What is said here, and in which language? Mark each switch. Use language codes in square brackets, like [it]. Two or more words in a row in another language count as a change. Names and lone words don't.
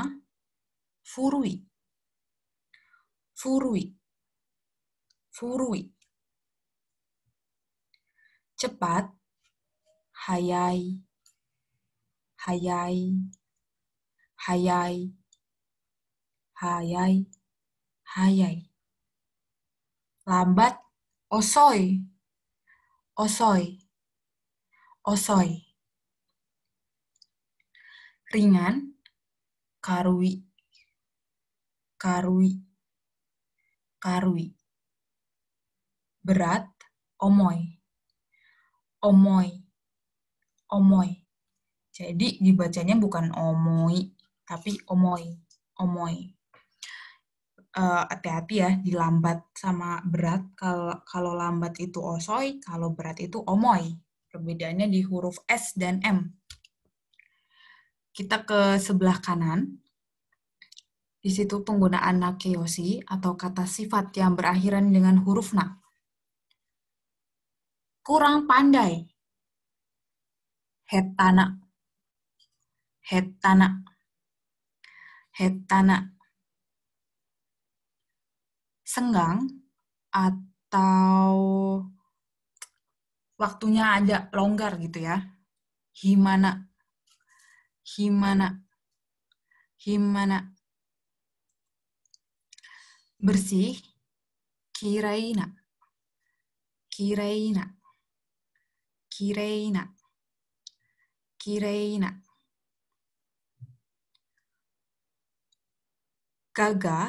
[ja] 古い。古い. Furui. Cepat. 速い。速い. 速い。速い. 速い. [id] Lambat. [ja] 遅い。遅い. Osoi. Ringan. 軽い。軽い. Karui. Berat. 重い。重い。重い. [id] Jadi dibacanya bukan omoi, tapi omoi. Omoi. Hati-hati ya, di lambat sama berat. Kalau lambat itu osoi, kalau berat itu omoi. Perbedaannya di huruf S dan M. Kita ke sebelah kanan. Di situ penggunaan nakeyoshi atau kata sifat yang berakhiran dengan huruf na. Kurang pandai. Hetana. [ja] 下手な。下手な. [id] Senggang atau waktunya ada longgar gitu ya. [ja] 暇な。暇な. 暇な. [id] Bersih. [ja] 綺麗な。綺麗な. 綺麗な。綺麗な. [id] Gagah.